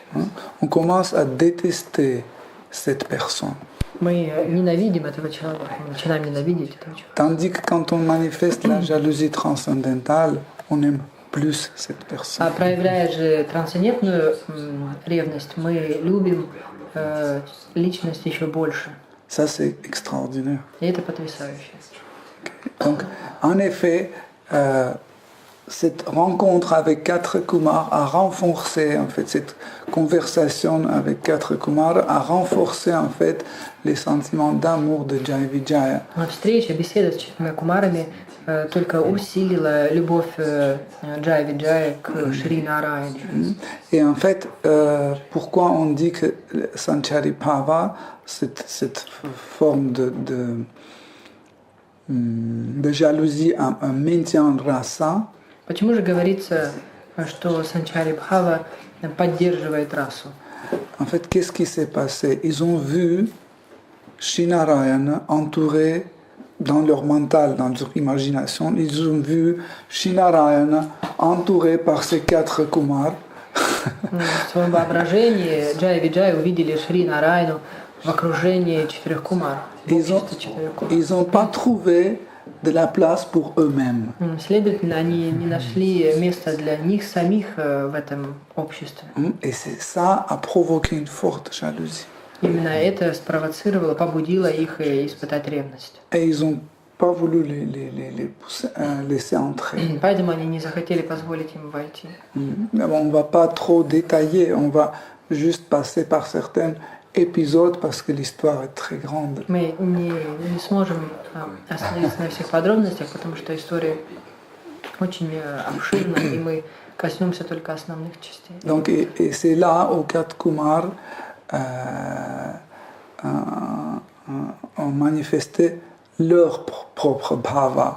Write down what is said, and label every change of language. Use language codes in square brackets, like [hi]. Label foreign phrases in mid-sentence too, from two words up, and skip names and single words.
[fr] on commence à détester cette personne. [ru] мы ненавидим этого человека, мы начинаем ненавидеть этого человека. [fr] Tandis que quand on manifeste la jalousie transcendantale, on aime plus cette personne. [ru] А проявляя же трансцендентную ревность, мы любим личность еще больше. [fr] Ça, c'est extraordinaire. [ru] И это потрясающе. [fr] Donc, en effet, cette rencontre avec quatre Kumars a renforcé, en fait, cette conversation avec quatre Kumars a renforcé, en fait, les sentiments d'amour de Jai Vijaya. [ru] Встреча, беседа с четырьмя кумарами только усилила любовь Джая Виджая к Шри Нараяне. [fr] Et en fait, pourquoi on dit que Sanchari Bhava, cette forme de jalousie, un maintien rasa. [ru] Почему же говорится, что Санчари Бхава поддерживает расу? [fr] En fait, qu'est-ce qui s'est passé? Ils ont vu Shinarayana entouré dans leur mental, dans leur imagination, ils ont vu Shinarayana entouré par ses 4 Kumar. [ru] В своем воображении Джай Виджай увидели Шри Нарайну в окружении 4 кумар. [fr] Ils n'ont pas trouvé de la place pour eux-mêmes. [ru] Следовательно, они не нашли места для них самих в этом обществе. [fr] Et ça a provoqué une forte jalousie. [ru] Именно это спровоцировало, побудило их испытать ревность. [fr] Et ils n'ont pas voulu laisser entrer. [ru] Поэтому они не захотели позволить им войти. [fr] On ne va pas trop détailler, on va juste passer par certains épisodes parce que l'histoire est très grande. [ru] Мы не сможем остановиться на всех подробностях, потому что история очень обширна, и мы коснемся только основных частей. [fr] Donc, et c'est là où 4 Kumar ont manifesté leur propre bhava.